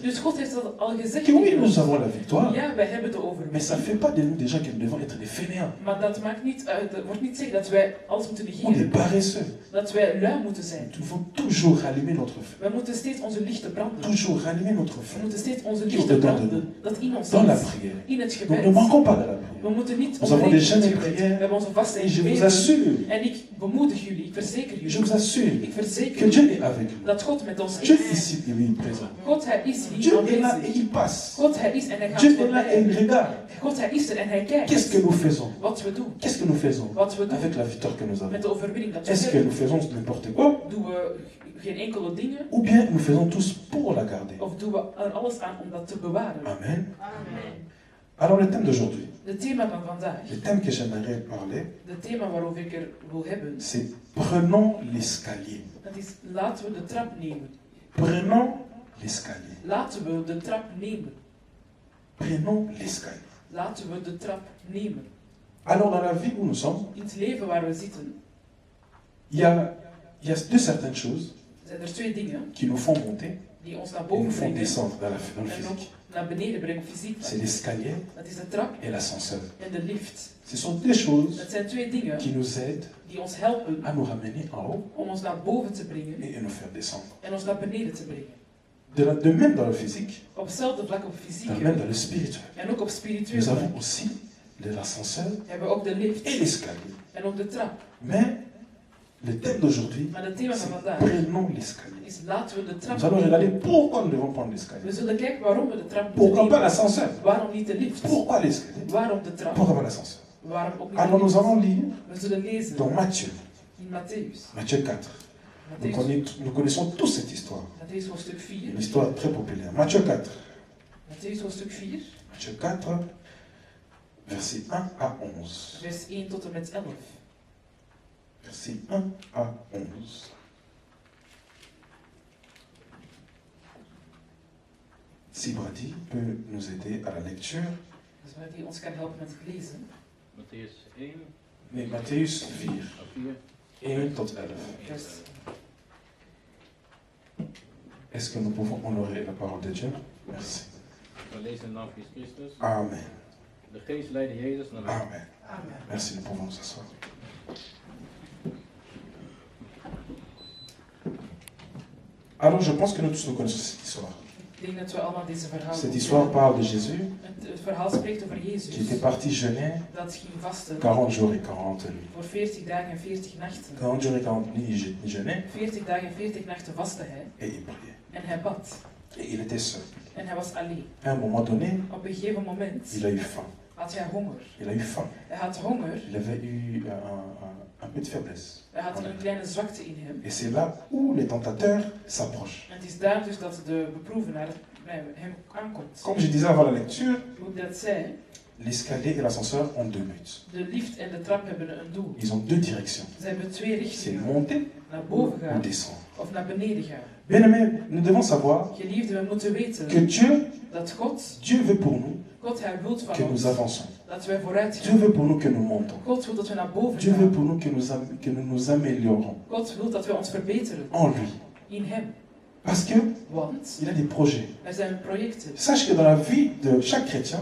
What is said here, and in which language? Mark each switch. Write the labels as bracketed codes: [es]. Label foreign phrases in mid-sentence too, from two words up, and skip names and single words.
[nl] Dus God heeft dat al gezegd. [fr] que oui, nous avons la victoire, [nl] Ja, wij hebben de [fr] mais [nl] overwinning. [fr] ça ne fait pas de nous des gens qui devons être des fainéants [nl] Maar dat maakt niet uit, dat wordt niet zeggen dat wij alles moeten [fr] ou des [nl] negeren. [fr] paresseux. [nl] Dat wij lui moeten zijn. [fr] Nous devons toujours rallumer notre feu. [nl] Wij moeten steeds onze lichten branden. [fr] Toujours rallumer notre [nl] We [fr] feu [nl] moeten steeds onze [fr] Qui [nl] lichten [fr] est dedans de [nl] branden. Dat in ons [fr] dans la [nl] is. [fr] prière. [nl] In het [fr] Donc [nl] gebed. [fr] ne manquons pas de la [nl] We [fr] prière. [nl] moeten niet [fr] Nous avons [nl] ontbreken [fr] des [nl] in het [fr] jeûnes et [nl] gebed. [fr] prières. [nl] We hebben onze vasten en [fr] Et je vous [nl] gebeden. [fr] assure, [nl] En ik bemoedig jullie, ik verzeker [fr] je [nl] jullie. [fr] vous assure [nl] Ik verzeker [fr] que Dieu [nl] jullie [fr] est avec nous. [nl] dat God met ons [fr] Dieu [nl] is. [fr] est ici et lui est présent. [nl] God, hij is hier [fr] Dieu est là et [nl] aanwezig. [fr] il passe. [nl] God, hij is en hij gaat [fr] Dieu est là et il [nl] voorbij. [fr] regarde. [nl] God, hij is er en hij kijkt. [fr] Qu'est-ce que nous faisons? [nl] Wat we doen. [fr] Qu'est-ce que nous faisons [nl] Wat we doen. [fr] avec la victoire que nous avons? [nl] Met de overwinning dat we [fr] Est-ce que [nl] hebben. [fr] nous faisons n'importe quoi? [nl] Doen we geen enkele dingen. [fr] Ou bien nous faisons tous pour la garder? [nl] Of doen we er alles aan om dat te bewaren. [fr] Amen. [nl] Amen. [fr] Alors le thème d'aujourd'hui, [nl] Het thema van vandaag. [fr] le thème que j'aimerais parler, [nl] Het thema waarover ik er wil hebben. [fr] c'est prenons l'escalier. [nl] Dat is laten we de trap nemen. [fr] Prenons l'escalier. [nl] Laten we de trap nemen. [fr] Prenons l'escalier. [nl] Laten we de trap nemen. [fr] Alors dans la vie où nous sommes, [nl] In het leven waar we zitten, [fr] il y a deux certaines choses [nl] zijn er twee dingen [fr] qui nous font monter [nl] die Die ons naar [fr] et [nl] boven [fr] nous font [nl] brengen. [fr] descendre dans le [nl] En ook [fr] physique. [nl] naar beneden brengen fysiek. [fr] C'est l'escalier [nl] Dat is de trap [fr] et l'ascenseur. [nl] en de lift. [fr] Ce sont deux choses [nl] Dat zijn twee dingen [fr] qui nous aident [nl] die ons helpen [fr] à nous ramener en haut [nl] om ons naar boven te brengen [fr] et à nous faire descendre. [nl] en ons naar beneden te brengen. [fr] De même dans le physique, [nl] Op hetzelfde vlak op [fr] de [nl] fysiek [fr] même dans le spirituel. [nl] en ook op spiritueel [fr] Nous [nl] vlak [fr] avons aussi l'ascenseur [nl] hebben we ook de lift [fr] et l'escalier. [nl] en ook de trap. [fr] Mais le thème d'aujourd'hui, [nl] Maar het thema van [fr] c'est [nl] vandaag [fr] prenons l'escalier. [nl] is laten we de trap [fr] Nous allons [nl] nemen. [fr] regarder pourquoi nous devons prendre l'escalier. [nl] We zullen kijken waarom we de trap moeten [fr] Pourquoi pas [nl] nemen. [fr] l'ascenseur? [nl] Waarom niet de lift? [fr] Pourquoi l'escalier? [nl] Waarom de trap? [fr] Pourquoi pas l'ascenseur? [nl] Waarom ook niet [fr] Alors [nl] de [fr] nous [nl] lift? [fr] allons lire [nl] We zullen lezen [fr] dans Matthieu, [nl] in Matthäus. [fr] Matthieu 4. Nous connaissons tous cette histoire. [nl] Matthäus hoofdstuk 4. [fr] Une histoire très populaire. Matthieu 4. [nl] Matthäus hoofdstuk 4, [fr] Matthieu 4, versets 1 à 11. [nl] vers 1 tot en met 11. [fr] Versets 1 à 11. Si Brady peut nous aider à la lecture. [nl] Dus waar die ons kan helpen met het lezen. Matthäus 1. Nee, Matthäus 4. 1 tot 11. Vers [fr] Est-ce que nous pouvons honorer la parole de Dieu? Merci. [nl] We lezen in de naam van Jezus Christus. Amen. De geest leidde Jezus naar de Amen. Amen. [fr] Merci, nous pouvons nous asseoir. Alors, je pense que nous tous nous connaissons cette histoire. [nl] Ik denk dat we allemaal deze verhaal [fr] Cette histoire parle de Jésus [nl] Het verhaal spreekt over Jezus. [fr] qui était parti jeûner [nl] Dat ging vasten [fr] 40 jours et 40 nuits. [nl] voor 40 dagen en 40 nachten. [fr] 40 jours et 40 nuits, il jeûnait [nl] 40 dagen en 40 nachten vastte hij [fr] et il priait. [nl] en hij bad. [fr] Et il était seul. [nl] En hij was alleen. [fr] À un moment donné, [nl] Op een gegeven moment [fr] il a eu faim. [nl] had hij honger. [fr] Il a eu faim. [nl] Hij had honger. [fr] Il avait eu un peu de faiblesse. [nl] Hij had een kleine zwakte in hem. [fr] Et c'est là où les tentateurs s'approchent. [nl] En het is daar dus dat de beproevenaar bij hem aankomt. [fr] Comme je disais avant la lecture, [nl] Hoe ik dat zei, [fr] l'escalier et l'ascenseur ont deux buts. [nl] de lift en de trap hebben een doel. [fr] Ils ont deux directions. [nl] Ze hebben twee [fr] C'est [nl] richtingen. [fr] monter [nl] Naar boven [fr] ou [nl] gaan [fr] descendre. [nl] of naar beneden gaan. [fr] Bien-aimés, nous devons savoir [nl] Geliefden, we moeten weten [fr] que [nl] dat God [fr] Dieu veut pour nous [nl] God, hij wil van [fr] que nous [nl] ons [fr] avançons. [nl] dat wij vooruit [fr] Dieu [nl] gaan. [fr] veut pour nous que nous montons. [nl] God wil dat we naar boven [fr] Dieu veut [nl] gaan. [fr] pour nous que nous nous améliorons [nl] God wil dat we ons verbeteren [fr] en lui. [nl] in hem. [fr] Parce qu'il [nl] Want [fr] a des projets. [nl] er zijn projecten. [fr] Sache que dans la vie de chaque chrétien,